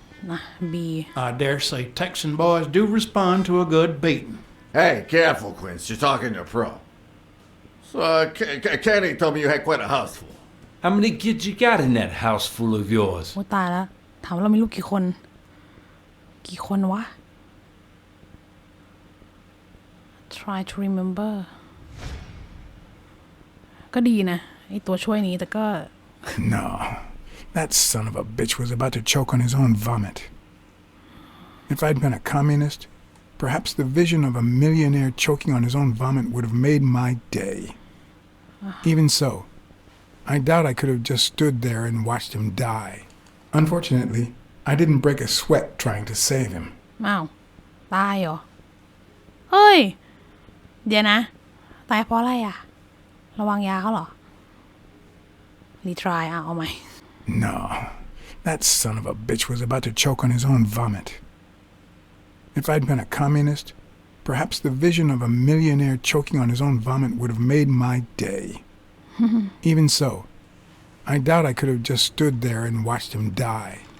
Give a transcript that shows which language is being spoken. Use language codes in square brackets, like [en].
[th] นะ B [en] I dare say Texan boys do respond to a good beating. Hey, careful, Quince. You're talking to a pro. So, Kenny told me you had quite a house full. How many kids you got in that house full of yours? [th] โอ้ตายแล้วถามว่าเรามีลูกกี่คนวะ [en] try to remember [th] ก็ดีนะไอตัวช่วยนี้แต่ก็ [en] No, that son of a bitch was about to choke on his own vomit. If I'd been a communist, perhaps the vision of a millionaire choking on his own vomit would have made my day. Even so, I doubt I could have just stood there and watched him die. Unfortunately, I didn't break a sweat trying to save him. [th] อ้าวตายเหรอเฮ้ยเดี๋ยวนะตายเพราะอะไรอ่ะระวังยาเขาเหรอรีทรายเอาใหม่ [en] No, that son of a bitch was about to choke on his own vomit. If I'd been a communist, perhaps the vision of a millionaire choking on his own vomit would have made my day. Even so, I doubt I could have just stood there and watched him die.